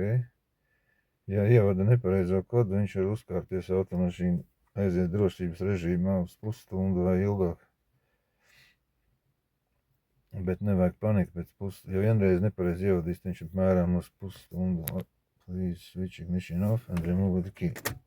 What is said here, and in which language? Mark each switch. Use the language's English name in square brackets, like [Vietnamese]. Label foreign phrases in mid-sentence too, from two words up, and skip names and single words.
[Latvian] Ja ievada nepareizo kodu, viņš var uzkārties automašīnu, aiziet drošības režīmā uz pusstundu vai ilgāk. Bet nevajag panikt pēc ja vienreiz nepareizi ievadīs, viņš apmēram uz pusstundu. [English] Please switch ignition off and remove the key.